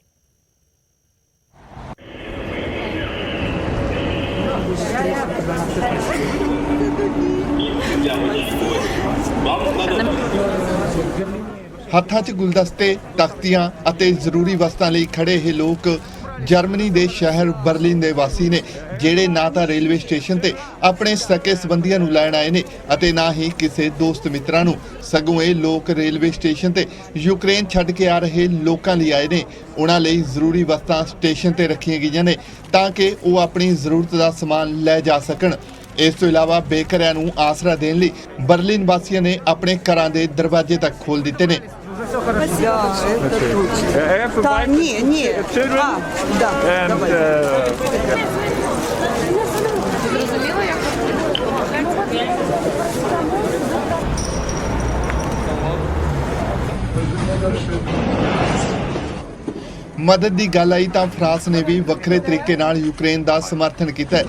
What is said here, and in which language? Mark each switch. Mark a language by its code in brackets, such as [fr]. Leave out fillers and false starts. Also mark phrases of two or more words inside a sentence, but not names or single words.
[pa] ਹੱਥਾਂ 'ਚ ਗੁਲਦਸਤੇ, ਤਖਤੀਆਂ ਅਤੇ ਜ਼ਰੂਰੀ ਵਸਤਾਂ ਲਈ ਖੜੇ ਇਹ ਲੋਕ ਜਰਮਨੀ ਦੇ ਸ਼ਹਿਰ ਬਰਲਿਨ ਦੇ ਵਾਸੀ ਨੇ, ਜਿਹੜੇ ਨਾ ਤਾਂ ਰੇਲਵੇ ਸਟੇਸ਼ਨ ਤੇ ਆਪਣੇ ਸਕੇ ਸੰਬੰਧੀਆਂ ਨੂੰ ਲੈਣ ਆਏ ਨੇ ਅਤੇ ਨਾ ਹੀ ਕਿਸੇ ਦੋਸਤ ਮਿੱਤਰਾਂ ਨੂੰ, ਸਗੋਂ ਇਹ ਲੋਕ ਰੇਲਵੇ ਸਟੇਸ਼ਨ ਤੇ ਯੂਕਰੇਨ ਛੱਡ ਕੇ ਆ ਰਹੇ ਲੋਕਾਂ ਲਈ ਆਏ ਨੇ। ਉਹਨਾਂ ਲਈ ਜ਼ਰੂਰੀ ਵਸਤਾਂ ਸਟੇਸ਼ਨ ਤੇ ਰੱਖੀਆਂ ਗਈਆਂ ਨੇ ਤਾਂ ਕਿ ਉਹ ਆਪਣੀ ਜ਼ਰੂਰਤ ਦਾ ਸਮਾਨ ਲੈ ਜਾ ਸਕਣ। ਇਸ ਤੋਂ ਇਲਾਵਾ ਬੇਘਰਿਆਂ ਨੂੰ ਆਸਰਾ ਦੇਣ ਲਈ ਬਰਲਿਨ ਵਾਸੀਆਂ ਨੇ ਆਪਣੇ ਘਰਾਂ ਦੇ ਦਰਵਾਜ਼ੇ ਤੱਕ ਖੋਲ੍ਹ ਦਿੱਤੇ ਨੇ। [ru] Да, это точно. Да, не. Да, давай. [pa] ਮਦਦ ਦੀ ਗੱਲ ਆਈ ਤਾਂ ਫਰਾਂਸ ਨੇ ਵੀ ਵੱਖਰੇ ਤਰੀਕੇ ਨਾਲ ਯੂਕਰੇਨ ਦਾ ਸਮਰਥਨ ਕੀਤਾ ਹੈ।